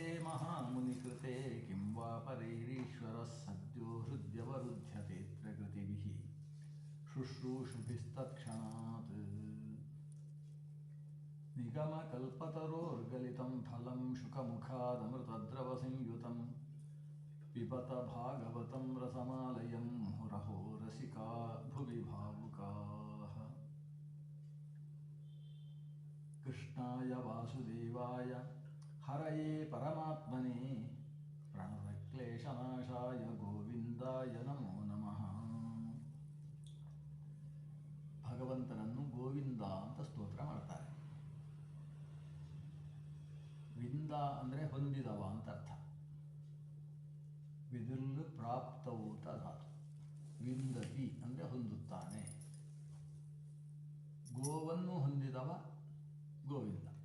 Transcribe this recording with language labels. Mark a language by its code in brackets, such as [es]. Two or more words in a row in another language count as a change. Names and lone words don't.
[sa] महामुनिकृते किं वा परैरीश्वरः सद्यो हृद्यवरुध्यतेऽत्र कृतिभिः शुश्रूषुभिस्तत्क्षणात् निगमकल्पतरोर्गलितं फलं शुकमुखादमृतद्रवसंयुतं पिबत भागवतं रसमालयं मुहुरहो रसिका भुवि भावुकाः। कृष्णाय वासुदेवाय हरये परमात्मने प्रणतक्लेशनाशाय गोविंदाय नमो नमः. [kn] ಭಗವಂತನನ್ನು ಗೋವಿಂದ ಅಂತ ಸ್ತೋತ್ರ ಮಾಡ್ತಾರೆ. ವಿಂದ ಅಂದರೆ ಹೊಂದಿದವ ಅಂತ ಅರ್ಥ. ವಿದಿರ್ಲು ಪ್ರಾಪ್ತವು ಅಂತ ಧಾತು. ವಿಂದತಿ ಅಂದರೆ ಹೊಂದುತ್ತಾನೆ. ಗೋವನ್ನು ಹೊಂದಿದವ ಗೋವಿಂದ.